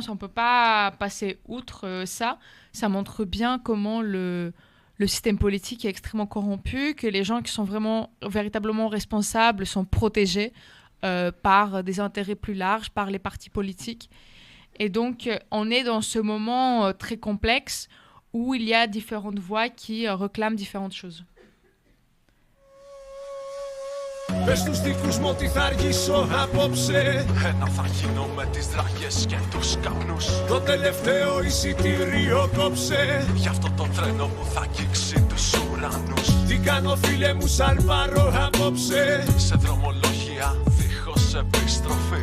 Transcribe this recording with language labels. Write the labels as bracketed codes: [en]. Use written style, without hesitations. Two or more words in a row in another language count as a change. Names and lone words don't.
[fr] On ne peut pas passer outre ça. Ça montre bien comment le système politique est extrêmement corrompu, que les gens qui sont véritablement responsables sont protégés par des intérêts plus larges, par les partis politiques. Et donc, on est dans ce moment très complexe où il y a différentes voix qui réclament différentes choses. [el] Πες στους δικούς μου ότι θα αργήσω απόψε. Ένα θα γίνω με τις δραγές και τους καπνούς. Το τελευταίο εισιτήριο κόψε. Γι' αυτό το τρένο που θα αγγίξει τους ουρανούς. Τι κάνω φίλε μου σαν πάρω απόψε. Σε δρομολόγια δίχως επιστροφή.